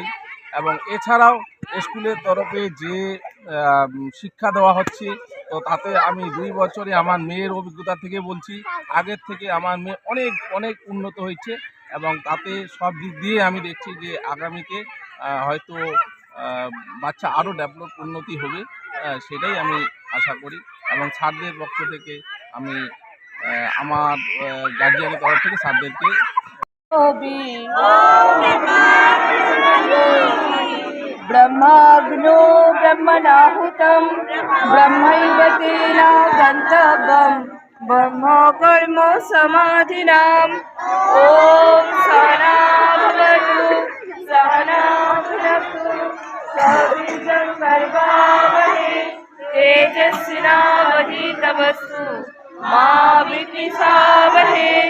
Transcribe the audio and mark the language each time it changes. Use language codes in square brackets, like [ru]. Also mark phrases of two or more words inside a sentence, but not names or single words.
[bn] এবং এছাড়াও স্কুলের তরফে যে শিক্ষা দেওয়া হচ্ছে, তো তাতে আমি 2 বছরে আমার মেয়ের অভিজ্ঞতা থেকে বলছি, আগের থেকে আমার মেয়ে অনেক অনেক উন্নত হয়েছে। এবং তাতে সব দিক দিয়ে আমি দেখছি যে আগামীতে হয়তো বাচ্চা আরও উন্নতি হবে, সেটাই আমি আশা করি। এবং স্যারদের পক্ষ থেকে আমি আমার গার্জিয়ানের তরফ থেকে স্যারদেরকে [sa] ब्रह्माग्नो ब्रह्मणाहुतं ब्रह्मैव तेन गन्तव्यं ब्रह्मकर्म समाधिनाम् ॐ सहना भवतु सहना भुनक्तु सह सर्वावहै तेजस्विनावधीतमस्तु मा विद्विषावहै।